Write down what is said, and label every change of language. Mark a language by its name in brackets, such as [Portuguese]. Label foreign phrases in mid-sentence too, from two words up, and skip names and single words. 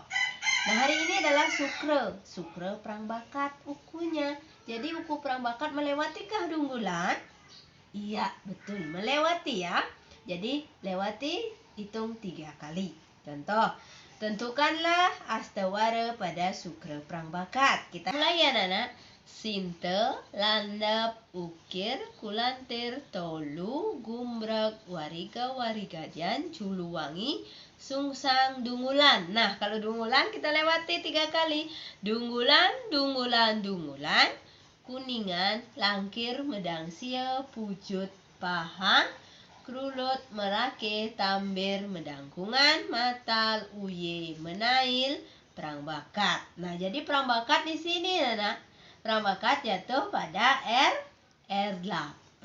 [Indonesian] Nah, hari ini adalah sukre perang bakat ukunya. Jadi uku perang bakat melewatikah dunggulan? Iya, betul, melewati ya. Jadi lewati, hitung 3 kali. Contoh, tentukanlah astawara pada sukre perang bakat. Kita mulai ya, anak-anak. Sinte, landap, ukir, kulantir, tolu, gumbrek, wariga, dian, juluwangi, sungsang, dungulan. Nah, kalau dungulan kita lewati 3 kali. Dungulan, kuningan, langkir, medang sia, pujut, pahang, kerulut, merake, tambir, medangkungan, matal, uye, menail, perang bakat. Nah, jadi perang bakat di sini, anak. Perang bakat jatuh pada R8.